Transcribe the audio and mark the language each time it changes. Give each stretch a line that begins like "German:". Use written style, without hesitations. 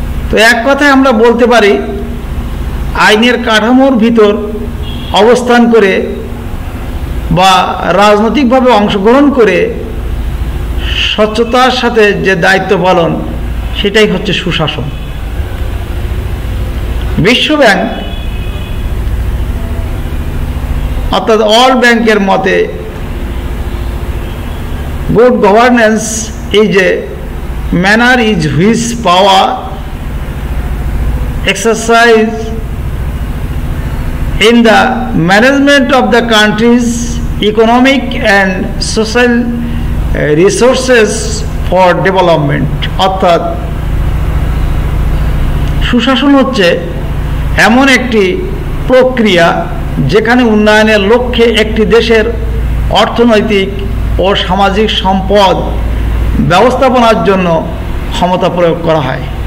Bangla: তো এক কথায় আমরা বলতে পারি, আইনের কাঠামোর ভিতর অবস্থান করে বা রাজনৈতিকভাবে অংশগ্রহণ করে স্বচ্ছতার সাথে যে দায়িত্ব পালন, সেটাই হচ্ছে সুশাসন। বিশ্বব্যাংক অর্থাৎ ওয়ার্ল্ড ব্যাংকের মতে
English: Good governance is a manner in which power exercised in the management of the country's economic and social resources for development.
Bangla: অর্থাৎ সুশাসন হচ্ছে এমন একটি প্রক্রিয়া যেখানে উন্নয়নের লক্ষ্যে একটি দেশের অর্থনৈতিক ও সামাজিক সম্পদ ব্যবস্থাপনার জন্য ক্ষমতা প্রয়োগ করা হয়।